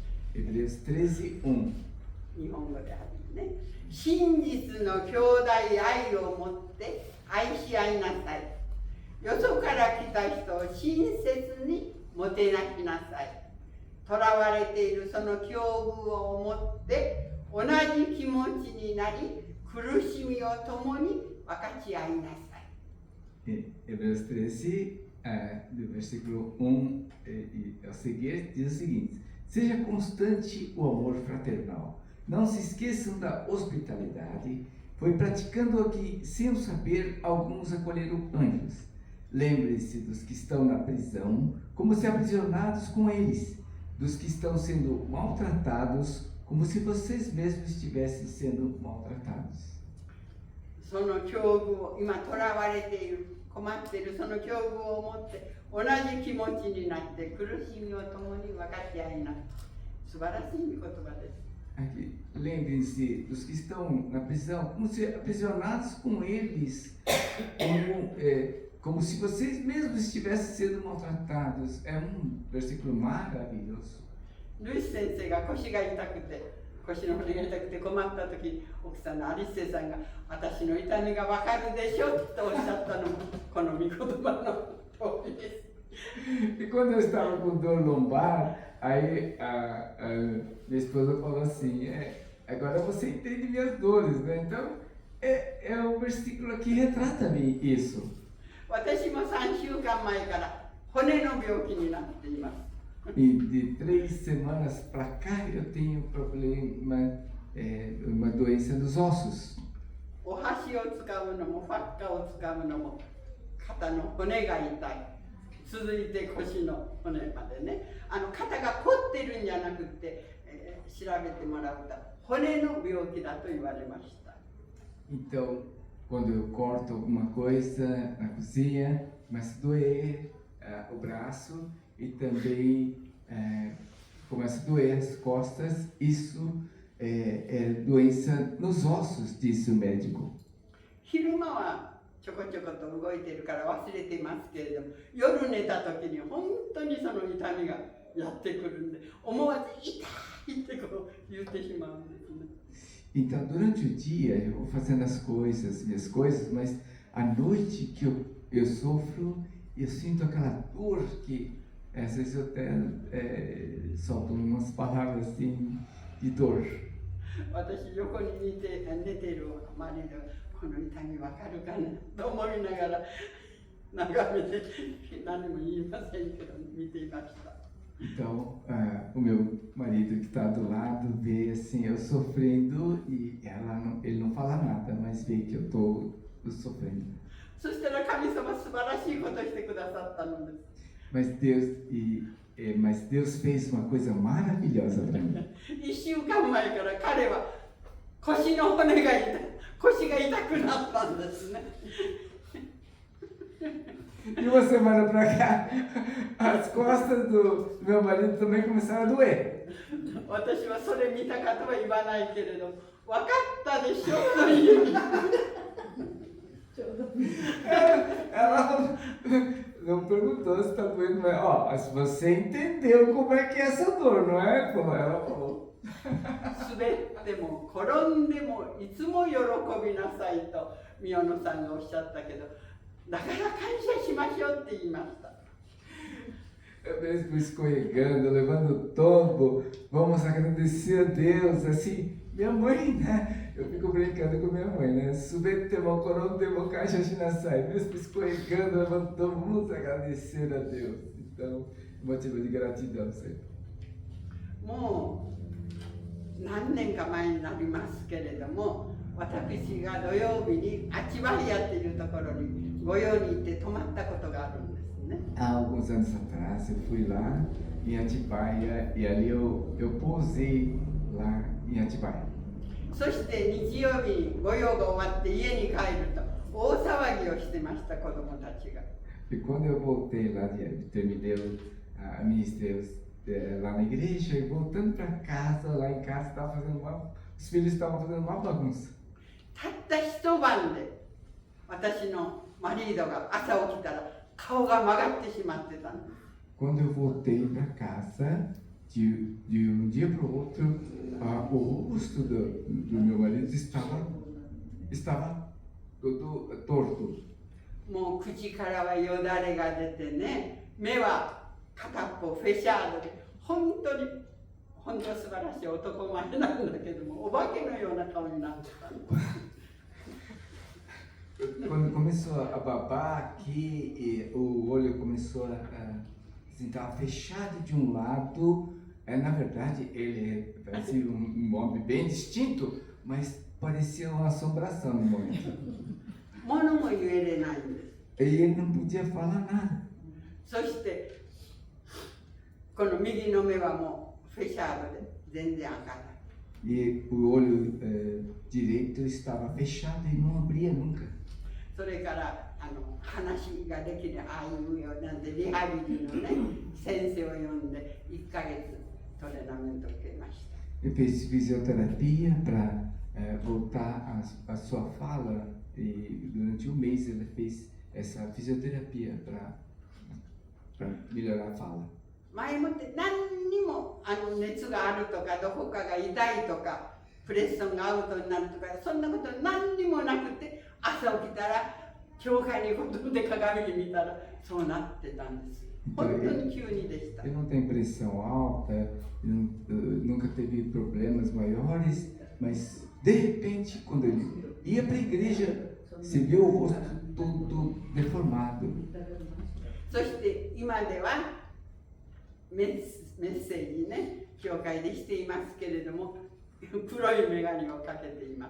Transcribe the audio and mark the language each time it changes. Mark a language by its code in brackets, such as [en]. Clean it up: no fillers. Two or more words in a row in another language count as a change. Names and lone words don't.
[pt] Hebreus 13:1. [ja] 日本語であるね。真実の兄弟愛を持って愛し合いなさい。よそから来た人を親切にもてなしなさい。囚われているその境遇を思って同じ気持ちになり、苦しみを共に分かち合いなさい。 [pt] Hebreus 13, do versículo 1 ao seguir, diz o seguinte: Seja constante o amor fraternal. Não se esqueçam da hospitalidade, pois praticando aqui sem o saber, alguns acolheram anjos. Lembre-se dos que estão na prisão, como se aprisionados com eles, dos que estão sendo maltratados, como se vocês mesmos estivessem sendo maltratados. [ja] その境遇を今囚われている、困っているその境遇を持って同じ気持ちになって苦しみを共に分かち合いな。素晴らしい御言葉です。 [pt] Aqui, lembrem-se dos que estão na prisão, como se aprisionados com eles, como se vocês mesmos estivessem sendo maltratados. É versículo maravilhoso. [ja] ルイス先生が腰が痛くて、腰の骨が痛くて困った時、奥さんのアリスセさんが私の痛みが分かるでしょとおっしゃったのもこの御言葉の通りです。 [pt] E quando eu estava com dor lombar, aí minha esposa falou assim: agora você entende minhas dores, né? Então é um versículo que retrata isso. [ja] 私も3週間前から骨の病気になっています。 [pt] E de 3 semanas para cá eu tenho problema, uma doença dos ossos. [ja] お箸を使うのもファッカーを使うのも肩の骨が痛い。続いて腰の骨までね。肩が凝ってるんじゃなくて、調べてもらうと骨の病気だと言われました。 [pt] Então, quando eu corto alguma coisa na cozinha, começa a doer o braço e também começa a doer as costas. Isso é doença nos ossos, disse o médico. [ja] 昼間はちょこちょこと動いてるから忘れていますけれども、夜寝た時に本当にその痛みがやってくるんで、思わず痛いってこう言ってしまうんですね。 [pt] Então, durante o dia eu vou fazendo as coisas, minhas coisas, mas à noite que eu sofro, eu sinto aquela dor que às vezes eu até solto umas palavras assim de dor. [ja] 私横に寝ている周りでこの痛みわかるかなと思いながら眺めて何も言いませんけど見ていました。 [pt] Então, o meu marido que está do lado vê assim eu sofrendo e ele não fala nada, mas vê que eu estou sofrendo. [ja] そしたら神様素晴らしいことしてくださったのです。 [pt] Mas Deus fez uma coisa maravilhosa para mim. [ja] 1 週間前から彼は腰の骨が痛い、腰が痛くなったんですね。 [pt] E uma semana para cá, as costas do meu marido também começaram a doer. [ja] 私はそれ見たかとは言わないけれど、分かったでしょという。 [pt] Ela não perguntou se está doendo, mas ó, você entendeu como é que é essa dor, não é? Como ela falou. [ja] 滑っても転んでもいつも喜びなさいと宮野さんがおっしゃったけど、だから感謝しましょうって言いました。 [pt] Mesmo escorregando, levando o tombo, vamos agradecer a Deus, assim, minha mãe, né? Eu fico brincando com minha mãe, né? [ja] 滑っても転んでも感謝しなさい, [pt] mesmo escorregando, levando o tombo, vamos agradecer a Deus. Então, motivo de gratidão sempre. [ja] もう何年か前になりますけれども、私が土曜日にアチバリアっていうところに御用に行って泊まったことがあるんですね。 [pt] Há alguns anos atrás eu fui lá em Atibaia e ali eu pousei lá em Atibaia. [ja] そして日曜日に御用が終わって家に帰ると大騒ぎをしてました子供たちが。 [pt] E quando eu voltei lá, terminei a ministério lá na igreja e voltando para casa, lá em casa os filhos estavam fazendo uma bagunça. [ja] たった一晩で私のマリードが朝起きたら顔が曲がってしまってたんです。 [pt] Quando eu voltei para casa, de um dia para o outro, o rosto do meu marido estava todo torto. もう口からはよだれが出てね、目は片っぽフェシャードで、本当素晴らしい男前なんだけども、お化けのような顔になってた。 Quando começou a babar aqui, e o olho começou assim, estava fechado de um lado. Na verdade, ele parecia um homem bem distinto, mas parecia uma assombração no momento. [ja] 物も言えれないんです。 [pt] E ele não podia falar nada. [ja] そしてこの右の目はもうフェシャードで全然開かない。 [pt] E o olho direito estava fechado e não abria nunca. [ja] それから話ができるああいうようなんでリハビリのね先生を呼んで1ヶ月トレーナメントを受けました。 [pt] Ele fez fisioterapia para voltar a sua fala e durante um mês ele fez essa fisioterapia para melhorar a fala. [ja] 前もって何にも熱があるとかどこかが痛いとかプレッションがアウトになるとかそんなこと何にもなくて朝起きたら教会に行って鏡に見たらそうなってたんです。本当に急にでした。 [pt] Ele não tem pressão alta, nunca teve problemas maiores, mas de repente quando ele ia para a igreja, se viu o rosto todo deformado. [ja] そして今ではメッセージね教会でしていますけれども黒い眼鏡をかけています。